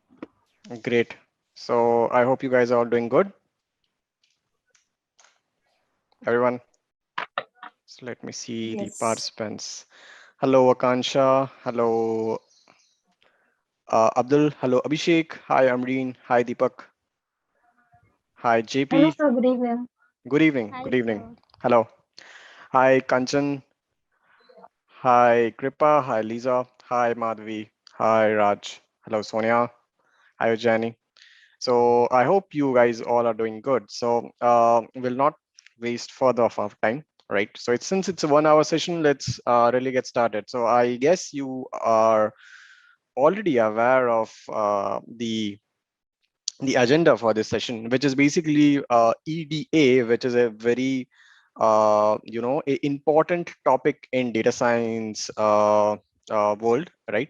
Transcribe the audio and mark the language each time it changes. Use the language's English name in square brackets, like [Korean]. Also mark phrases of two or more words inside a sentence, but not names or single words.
[English] Great. So I hope you guys are all doing good. Everyone, so let me see the Yes. participants. Hello, Akansha. Hello, Abdul. Hello, Abhishek. Hi, Amreen. Hi, Deepak. Hi, Hello, JP. sir. Good evening. Good evening. Hi, Good evening. sir. Hello. Hi, Kanchan. Hi, Kripa. Hi, Lisa. Hi, Madhvi. Hi, Raj. Hello, Sonia. Hi, Ujjani. So I hope you guys all are doing good. So we'll not waste further of our time, right? So it's since it's a 1 hour session, let's really get started. So I guess you are already aware of the agenda for this session, which is basically EDA, which is a very important topic in data science world, right?